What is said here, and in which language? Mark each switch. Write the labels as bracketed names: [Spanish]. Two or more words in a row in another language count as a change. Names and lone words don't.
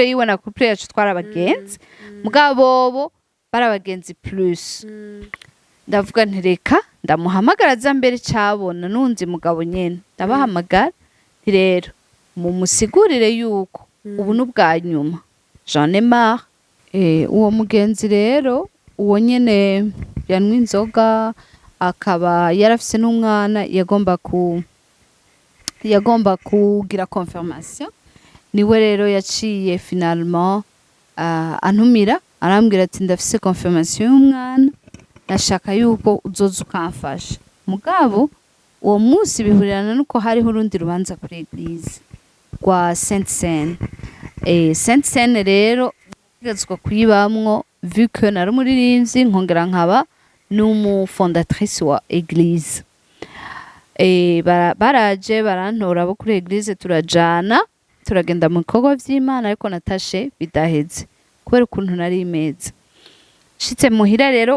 [Rundi] yiwe na couple yacu twari abagenzi mugabobo bari abagenzi plus ndavuga nti reka ndamuhamagara aza mbere cabona n'undi mugabo nyene ndabahamagara nti rero mumusigurire yuko ubu n'ubwa nyuma [French] j'en ai marre [Rundi] uwo mugenzi rero uwo nyene yanwa inzoga akaba yarafise n'umwana yagomba kugira confirmation niwe rero yaciye finalement antumira arambwira ati ndafise confirmation y'umwana nashaka yuko uzoza ukamfasha mugabo uwo munsi bihurirana nuko hariho urundi rubanza kuri eglise rwa Sainte Seine Sainte Seine rero ntegetswe kuyibamwo [French] vu que [Rundi] nari umuririmbyi nkongera nkaba n'umufondatrice wa eglise baraje barantora abo kuri eglise turagenda mu bikorwa vy'Imana ariko natashe bidaheze kubera ukuntu nari imeze shitse muhira rero